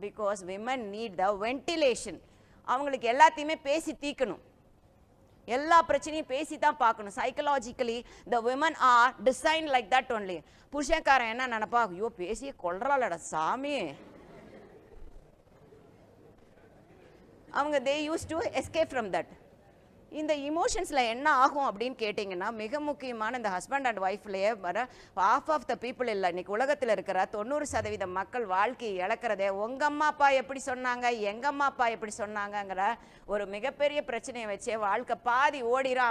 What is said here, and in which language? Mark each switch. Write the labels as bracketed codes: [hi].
[en] Because women need the ventilation. [ta] அவங்களுக்கு எல்லாத்தையுமே பேசி தீக்கணும். எல்லா பிரச்சனையும் பேசி தான் பார்க்கணும். [en] Psychologically the women are designed like that only. [ta] புருஷன்காரன் என்ன நினைப்பா, ஐயோ பேசியே கொள்றாளடா சாமி, [en] அவங்க they used to escape from that. [ta] இந்த இமோஷன்ஸில் என்ன ஆகும் அப்படின்னு கேட்டிங்கன்னா, மிக முக்கியமான இந்த ஹஸ்பண்ட் அண்ட் ஒய்ஃப்லேயே வர [en] half of the people [ta] இல்லை, இன்றைக்கி உலகத்தில் இருக்கிற 90% மக்கள் வாழ்க்கையை இழக்கிறதே உங்கள் அம்மா அப்பா எப்படி சொன்னாங்க, எங்கள் அம்மா அப்பா எப்படி சொன்னாங்கங்கிற ஒரு மிகப்பெரிய பிரச்சனையை வச்சே வாழ்க்கை பாதி ஓடிடும்.